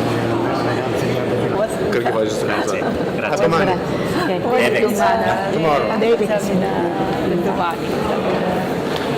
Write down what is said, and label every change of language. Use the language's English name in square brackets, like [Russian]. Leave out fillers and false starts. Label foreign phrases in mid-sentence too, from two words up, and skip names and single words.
[Korean] 그렇게 봐주셔서 감사합니다. [Italian] A domani. [English] Tomorrow. [Korean] 내일 뵙겠습니다. [Italian] domani.